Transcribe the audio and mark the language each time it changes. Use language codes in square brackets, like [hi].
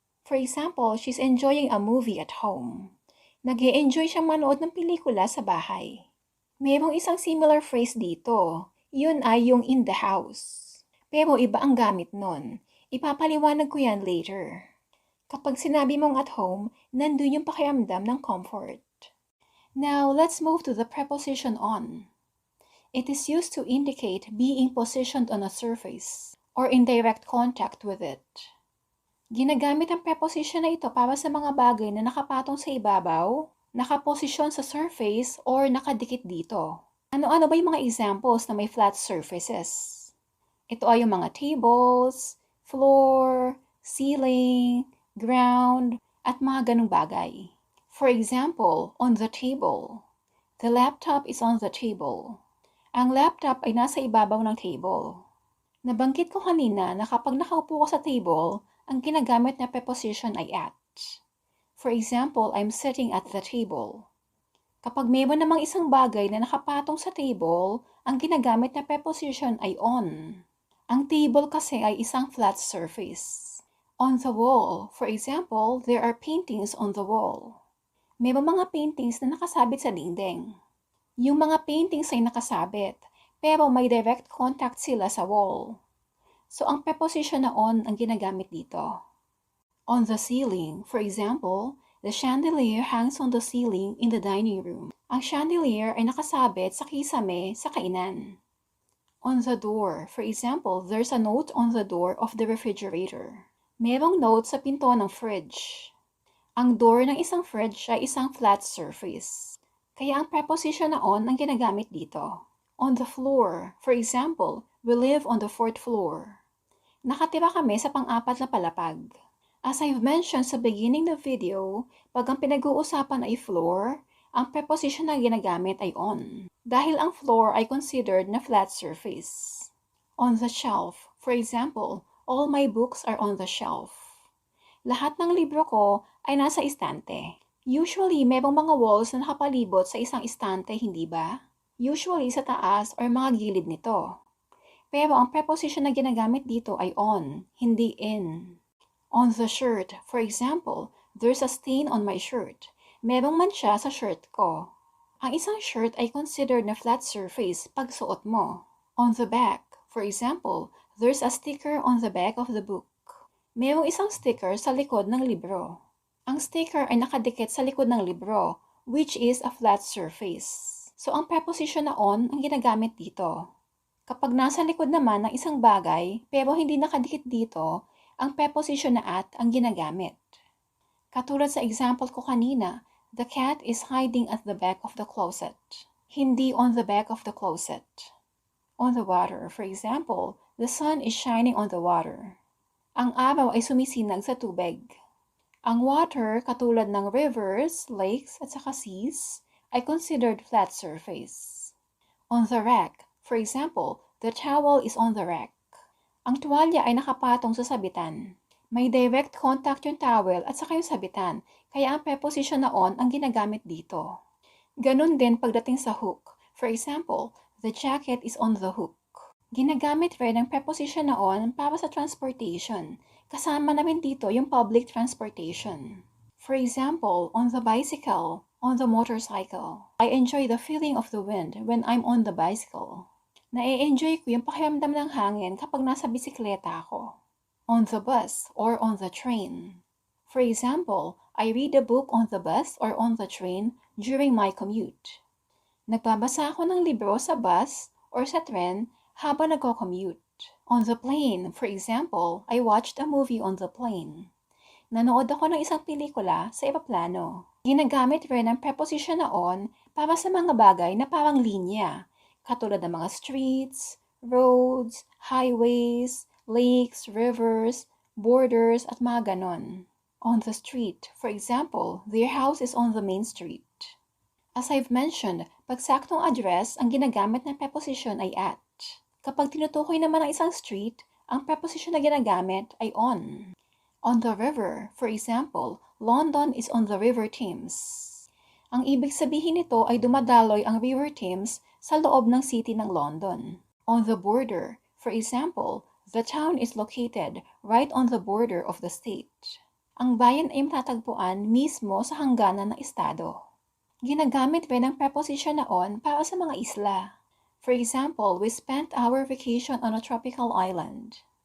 [en] For example, she's enjoying a movie at home. [tl] Nag-e-enjoy siyang manood ng pelikula sa bahay. Mayroong isang similar phrase dito. Yun ay yung [en] in the house. [tl] Pero iba ang gamit nun. Ipapaliwanag ko yan later. Kapag sinabi mong at home, nandun yung pakiramdam ng comfort. [en] Now, let's move to the preposition on. It is used to indicate being positioned on a surface or in direct contact with it. [tl] Ginagamit ang preposition na ito para sa mga bagay na nakapatong sa ibabaw, nakaposisyon sa surface, or nakadikit dito. Ano-ano ba yung mga examples na may flat surfaces? Ito ay yung mga tables, floor, ceiling, ground, at mga ganung bagay. [en] For example, on the table. The laptop is on the table. [tl] Ang laptop ay nasa ibabaw ng table. Nabanggit ko kanina na kapag nakaupo ka sa table, ang ginagamit na preposition ay at. [en] For example, I'm sitting at the table. [tl] Kapag meron namang isang bagay na nakapatong sa table, ang ginagamit na preposition ay on. Ang table kasi ay isang flat surface. [en] On the wall, for example, there are paintings on the wall. [tl] Meron mga paintings na nakasabit sa dingding. Yung mga paintings ay nakasabit, pero may direct contact sila sa wall. So, ang preposition na on ang ginagamit dito. [en] On the ceiling, for example, the chandelier hangs on the ceiling in the dining room. [tl] Ang chandelier ay nakasabit sa kisame sa kainan. [en] On the door, for example, there's a note on the door of the refrigerator. [tl] Merong note sa pinto ng fridge. Ang door ng isang fridge ay isang flat surface. Kaya ang preposition na on ang ginagamit dito. [en] On the floor, for example, we live on the 4th floor. [tl] Nakatira kami sa pang-apat na palapag. [en] As I've mentioned [tl] sa beginning ng video, pag ang pinag-uusapan ay floor, ang preposition na ginagamit ay on. Dahil ang floor ay considered na flat surface. [en] On the shelf, for example, all my books are on the shelf. [tl] Lahat ng libro ko ay nasa istante. Usually, merong mga walls na nakapalibot sa isang istante, hindi ba? Usually sa taas or mga gilid nito. Pero ang preposition na ginagamit dito ay on, hindi in. [en] On the shirt, for example, there's a stain on my shirt. [tl] Merong mancha sa shirt ko. Ang isang shirt ay considered na flat surface pag suot mo. [en] On the back, for example, there's a sticker on the back of the book. [tl] Merong isang sticker sa likod ng libro. Ang sticker ay nakadikit sa likod ng libro, [en] which is a flat surface. [tl] So, ang preposition na on ang ginagamit dito. Kapag nasa likod naman ng isang bagay, pero hindi nakadikit dito, ang preposition na at ang ginagamit. Katulad sa example ko kanina, [en] the cat is hiding at the back of the closet. [tl] Hindi [en] on the back of the closet. On the water, for example, the sun is shining on the water. [tl] Ang araw ay sumisinag sa tubig. Ang water, katulad ng rivers, lakes, at saka seas, ay considered flat surface. [en] On the rack, for example, the towel is on the rack. [tl] Ang tuwalya ay nakapatong sa sabitan. May direct contact yung towel at saka yung sabitan, kaya ang preposition na on ang ginagamit dito. Ganun din pagdating sa hook. [en] For example, the jacket is on the hook. [tl] Ginagamit rin ang preposition na on para sa transportation. Kasama na rin dito yung [en] public transportation. For example, on the bicycle, on the motorcycle. I enjoy the feeling of the wind when I'm on the bicycle. [tl] Na-enjoy ko yung pakiramdam ng hangin kapag nasa bisikleta ako. [en] On the bus or on the train. For example, I read a book on the bus or on the train during my commute. [tl] Nagbabasa ako ng libro sa bus or sa tren habang nagko-commute. [en] On the plane, for example, I watched a movie on the plane. [tl] Nanood ako ng isang pelikula sa eroplano. Ginagamit rin ang preposition na on para sa mga bagay na parang linya, katulad ng mga streets, roads, highways, lakes, rivers, borders, at mga ganon. [en] On the street, for example, their house is on the main street. As I've mentioned, [tl] pag saktong address, ang ginagamit ng preposition ay at. Kapag tinutukoy naman ang isang street, ang preposition na ginagamit ay on. [en] On the river, for example, London is on the River Thames. [tl] Ang ibig sabihin nito ay dumadaloy ang River Thames sa loob ng city ng London. [en] On the border, for example, the town is located right on the border of the state. [tl] Ang bayan ay matatagpuan mismo sa hangganan ng estado. Ginagamit rin ang preposition na on para sa mga isla. [en] For example, we spent our vacation on a tropical island.